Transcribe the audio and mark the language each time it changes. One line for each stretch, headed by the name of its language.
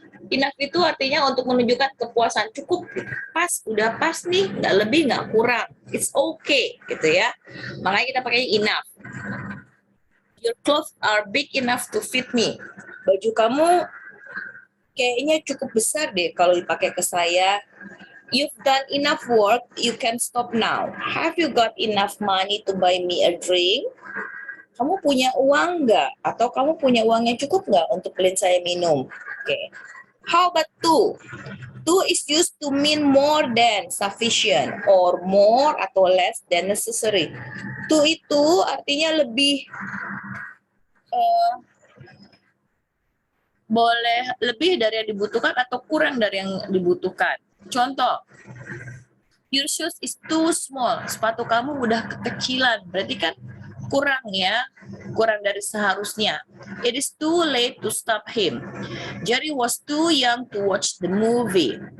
Indonesian: Enough itu artinya untuk menunjukkan kepuasan, cukup, pas, udah pas nih, nggak lebih, nggak kurang.
English: It's okay,
Indonesian: gitu ya. Makanya kita pakai
English: enough. Your clothes are big enough to fit me.
Indonesian: Baju kamu kayaknya cukup besar deh kalau dipakai ke saya.
English: You've done enough work, you can stop now. Have you got enough money to buy me a drink?
Indonesian: Kamu punya uang nggak? Atau kamu punya uang yang cukup nggak untuk beliin saya minum?
English: Oke. How about to? To is used to mean more than sufficient or more
Indonesian: atau
English: less than necessary.
Indonesian: To itu artinya lebih, boleh lebih dari yang dibutuhkan atau kurang dari yang dibutuhkan. Contoh,
English: your shoes is too small.
Indonesian: Sepatu kamu udah kekecilan, berarti kan kurang ya, kurang dari seharusnya.
English: It is too late to stop him. Jerry was too young to watch the movie.